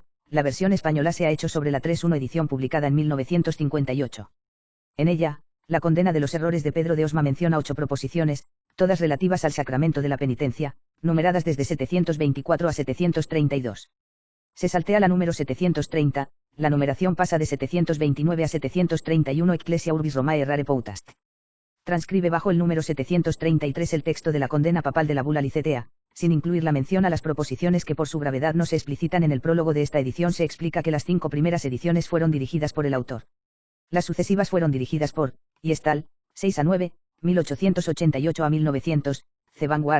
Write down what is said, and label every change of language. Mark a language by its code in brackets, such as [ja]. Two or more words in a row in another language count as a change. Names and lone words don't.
[es] La versión española se ha hecho sobre la 3.1 edición publicada en 1958. En ella, la condena de los errores de Pedro de Osma menciona 8 proposiciones, todas relativas al sacramento de la penitencia, numeradas desde 724 a 732. Se saltea la número 730, la numeración pasa de 729 a 731. [la] Ecclesia Urbis Romae errare potest. [es] Transcribe bajo el número 733 el texto de la condena papal de la bula Licetea, sin incluir la mención a las proposiciones que por su gravedad no se explicitan en el prólogo de esta edición. Se explica que las 5 primeras ediciones fueron dirigidas por el autor. Las sucesivas fueron dirigidas por, y Estal, 6 a 9, 1888 a 1900, C.